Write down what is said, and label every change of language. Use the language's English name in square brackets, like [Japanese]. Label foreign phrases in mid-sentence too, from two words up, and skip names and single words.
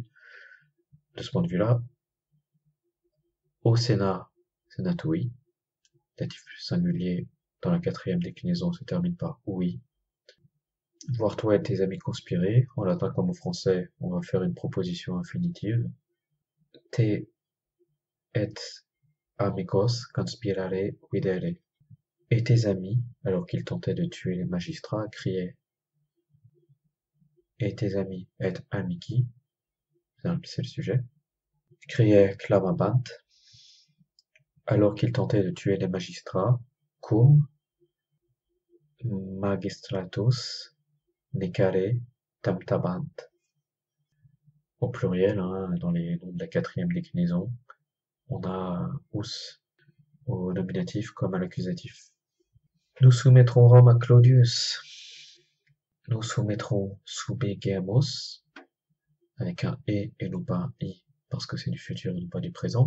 [French] De ce point de vue-là, au Sénat, sénatui, datif singulier dans la quatrième déclinaison se termine par oui. Voir toi et tes amis conspirer, en latin comme en français, on va faire une proposition infinitive. [Latin] Te et amicos conspirare videre. [French] Et tes amis, alors qu'ils tentaient de tuer les magistrats, criaient. Et tes amis et amici, c'est le sujet, criaient clamabant, alors qu'ils tentaient de tuer les magistrats, [Latin] cum magistratus necare tamtabant. [French] Au pluriel, hein, dans les noms de la quatrième déclinaison, on a us au nominatif comme à l'accusatif. Nous soumettrons Rome à Claudius. Nous soumettrons subigemus avec un et non pas un i parce que c'est du futur et non pas du présent.